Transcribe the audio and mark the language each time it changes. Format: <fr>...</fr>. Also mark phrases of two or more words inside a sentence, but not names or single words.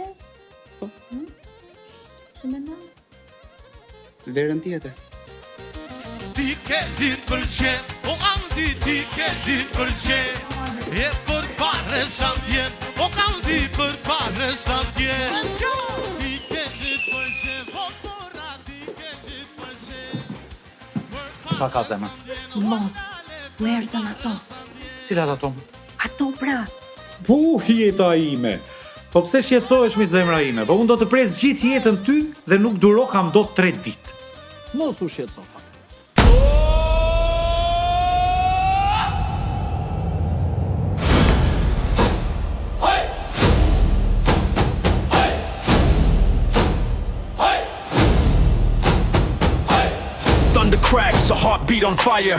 <sq>Po. Që mendon? verën tjetër. Ti ke ditë për qenë, o Andi ti ke ditë për qenë. E për pare sa t'jen, o Andi për pare sa t'jen.</sq> <en>Let's go!</en> <sq>Ti ke ditë për qenë, o Bora ti ke ditë për qenë. Qa ka zemër? Mos, u erdhën ato. Cilat ato? Ato pra. Jeta ime. Po pse shqetësohesh me zemra ime? Po unë do të pres gjithë jetën ty dhe nuk duro kam do 3 ditë. Mos u shqetëso.</sq> <en>Cracks, a heartbeat on fire.</en>